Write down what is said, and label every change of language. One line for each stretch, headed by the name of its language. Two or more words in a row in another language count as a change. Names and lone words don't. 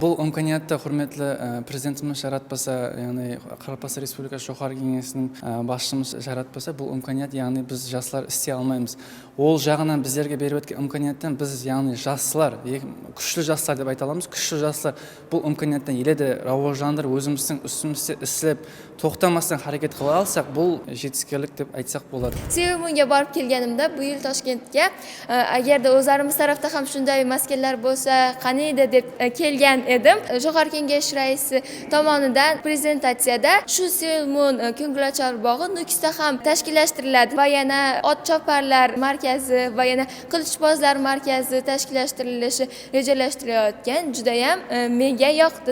Kara-Kalpak: Бұл имканиятты құрметті президентіміз жаратпаса, яғни Қарақалпақстан Республикасы жоғары кеңесінің басшымыз жаратпаса, бұл имканият, яғни біз жастар істей алмаймыз. Ол жағынан біздерге беріп өткен имканияттан біз, яғни жастар, күшлі жастар деп айта аламыз. Күшлі жастар бұл имканияттан елді раважландырып, өзіміздің үстімізде істеп, тоқтамастан харекет қыла алсақ, бұл жетістіктер деп айтсақ болады.
Uzbek: Sevimga borib kelganimda bu yil Toshkentga agarda o'zlarimiz tarafda ham shunday maskanlar bo'lsa, qani edi deb kelgan edim. Jo'g'org'i kengash raisi tomonidan prezentatsiyada shu Sevim ko'ngilochar bog'i Nukusda ham tashkillashtiriladi va yana ot choparlar markazi va yana qilichbozlar markazi tashkillashtirilishi rejalashtirilayotgan juda ham menga yoqdi.